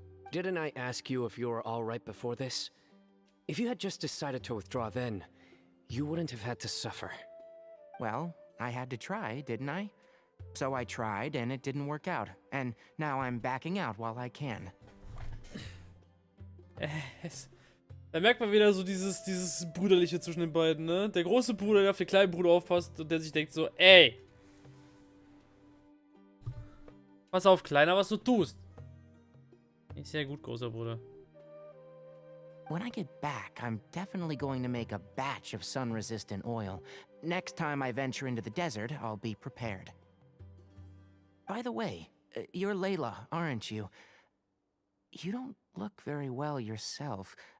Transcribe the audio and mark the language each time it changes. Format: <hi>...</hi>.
<en>Didn't I ask you if you were all right before this? If you had just decided to withdraw then, you wouldn't have had to suffer. Well, I had to try, didn't I? So I tried, and it didn't work out. And now I'm backing out while I can.</en> <de>Da merkt man wieder so dieses Brüderliche zwischen den beiden, ne? Der große Bruder, der auf den kleinen Bruder aufpasst und der sich denkt so, ey! Pass auf, Kleiner, was du tust! Ist sehr gut, großer Bruder.</de> <en>When I get back, I'm definitely going to make a batch of sun-resistant oil. Next time I venture into the desert, I'll be prepared. By the way, you're Layla, aren't you? You don't look very well yourself.</en>